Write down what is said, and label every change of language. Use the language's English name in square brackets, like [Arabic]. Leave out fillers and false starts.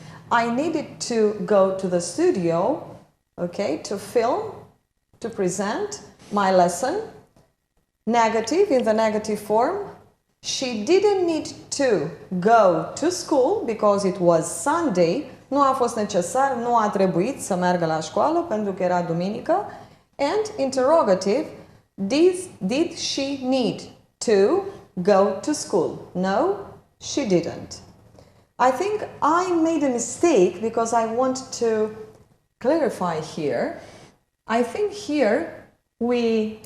[English] I needed to go to the studio, okay, to film, to present my lesson. Negative, in the negative form, she didn't need to go to school because it was Sunday. [Romanian] Nu a fost necesar, nu a trebuit să meargă la școală pentru că era duminică. [English] And interrogative, did she need to go to school? No, she didn't. I think I made a mistake because I want to clarify here. I think here we